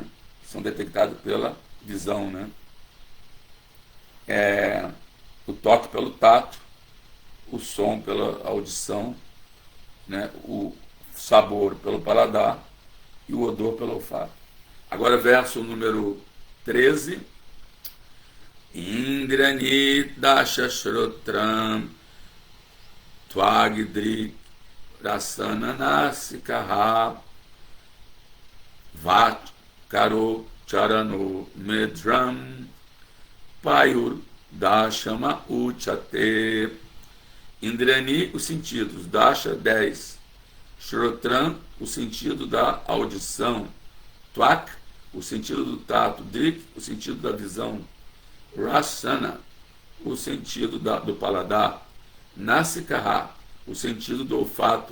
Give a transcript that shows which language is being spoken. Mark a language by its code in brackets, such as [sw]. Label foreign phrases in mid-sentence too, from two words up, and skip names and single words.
[pt] São detectados pela visão, né? O toque pelo tato, o som pela audição, né? O sabor pelo paladar e o odor pelo olfato. Agora verso número 13. [sa] Indrani dasha shrotram Tvagdri Rasananasikaha Vat Karo Charano Medram Payur Dashama Uchate. [pt] Indrani, os sentidos, Dasha, 10. Shrotran, o sentido da audição. Twak, o sentido do tato. Drik, o sentido da visão. Rasana, o sentido do paladar. Nasikaha, o sentido do olfato.